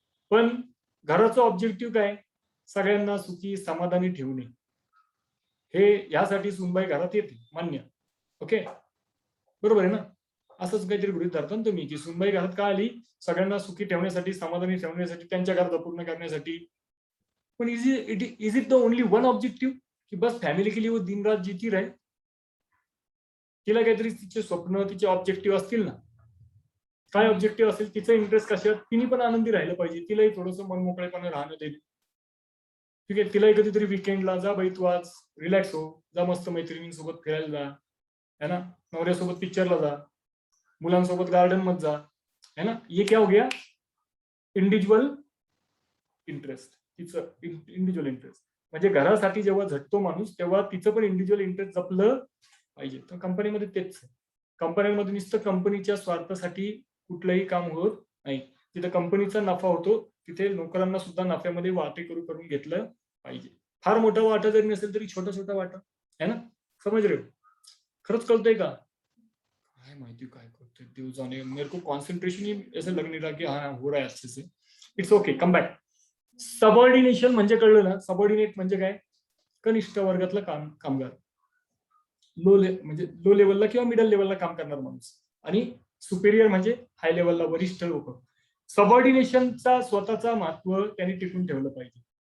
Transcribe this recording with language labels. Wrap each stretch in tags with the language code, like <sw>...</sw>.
<mr>पण घराचं ऑब्जेक्टिव्ह काय? सगळ्यांना सुखी समाधानी ठेवणे. हे यासाठी सुनबाई घरात येते, मान्य, ओके, बरोबर आहे ना. असंच काहीतरी गृहीत धरता ना तुम्ही, की सुनबाई घरात का आली? सगळ्यांना सुखी ठेवण्यासाठी, समाधानी ठेवण्यासाठी, त्यांच्या गरजा पूर्ण करण्यासाठी.</mr> <hi>पण</hi> <en>is it the only one objective</en> <hi>की बस फॅमिली के लिए वो दिन रात जीती रहे?</hi> <mr>तिला काहीतरी तिचे स्वप्न, तिचे ऑब्जेक्टिव्ह असतील ना. काय ऑब्जेक्टिव्ह असेल, तिचं इंटरेस्ट कशात? तिने पण आनंदी राहिलं पाहिजे, तिलाही थोडंसं मनमोकळेपणे राहणं देईल. ठीक आहे, तिलाही कधीतरी विकेंडला जा बाई, तू आज रिलॅक्स हो, जा मस्त मैत्रिणींसोबत फिरायला जा, है ना, नवऱ्यासोबत पिक्चरला जा, मुलांसोबत गार्डन मध्ये जा, है ना.</mr> <hi>ये क्या हो गया?</hi> <mr>इंडिव्हिज्युअल इंटरेस्ट, तिचं इंडिव्हिज्युअल इंटरेस्ट. म्हणजे घरासाठी जेव्हा झटतो माणूस तेव्हा तिचं पण इंडिव्हिज्युअल इंटरेस्ट जपलं पाहिजे. तर कंपनीमध्ये तेच आहे. कंपन्यांमध्ये नुसतं कंपनीच्या स्वार्थासाठी कुठलंही काम होत नाही. तिथे कंपनीचा नफा होतो, तिथे नोकरांना सुद्धा नफ्यामध्ये वाटेकरू करून घेतलं पाहिजे. फार मोठा वाटा जरी नसेल तरी छोटा छोटा वाटा है ना.</mr> <hi>समझ रहे हो?</hi> <mr>खरंच कळतंय का? काय माहिती काय करतोय देव जाणे.</mr> <hi>मेरे को कॉन्सेंट्रेशन ही ऐसे लग नहीं रहा कि हाँ हो रहा है अच्छे से.</hi> <en>It's okay, come back.</en> <mr>Subordination म्हणजे कळलं ना. सबऑर्डिनेट म्हणजे काय? कनिष्ठ वर्गातला कामगार. म्हणजे लो लेवलला किंवा मिडल लेवलला काम करणार माणूस आणि सुपेरियर म्हणजे हाय लेवलला वरिष्ठ लोक. सबऑर्डिनेशनचा स्वतःचा महत्व त्यांनी टिकून ठेवलं पाहिजे.</mr>